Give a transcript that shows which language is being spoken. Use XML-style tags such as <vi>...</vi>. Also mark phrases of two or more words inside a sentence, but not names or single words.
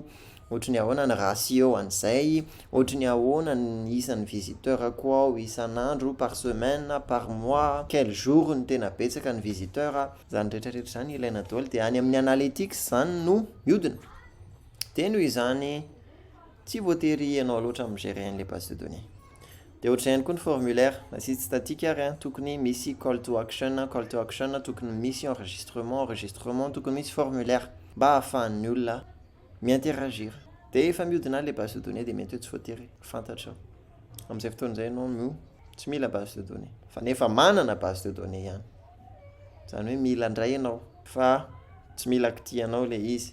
<mg>Ohatra ny ahoana ny ratio an'izay, ohatra ny ahoana ny isan'ny visiteur koa ao isan'andro,</mg> <fr>par semaine, par mois, quel jour</fr> <mg>ny tena betsaka ny visiteur, zany rehetrarehetra zany ilaina daholo de any amin'ny analytics zany no mihodina. De noho izany tsy voatery ianao loatra migérer an'le</mg> <fr>base de données.</fr> <mg>De ohatra ihany koa ny formulaire, na</mg> <fr>site statique</fr> <mg>ary tokony misy</mg> <en>call to action,</en> <mg>tokony misy enregistrement, tokony misy formulaire mba ahafahan'ny olona mi-interagir. De efa mihodina le</mg> <fr>base de données</fr> <mg>de mety hoe tsy voatery fantatra. Amin'izay fotoana izay ianao no tsy mila</mg> <fr>base de données.</fr> <mg>Fa nefa manana</mg> <fr>base de données</fr> <mg>ihany. Zany hoe mila indray ianao fa tsy mila kitianao le izy.</mg>